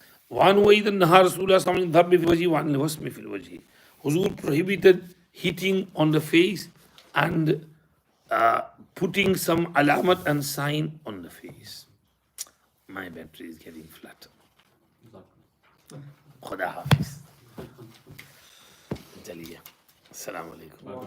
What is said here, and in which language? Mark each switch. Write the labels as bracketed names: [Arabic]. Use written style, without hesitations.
[Arabic] وعنه أيضا نهى رسول الله صلى الله عليه وسلم الضرب في الوجه وعن الوسم في الوجه. [English] Huzur prohibited hitting on the face and putting some alamat and sign on the face. My battery is getting flat. [Hindi] Khuda Hafiz. चलिए, अस्सलाम वालेकुम.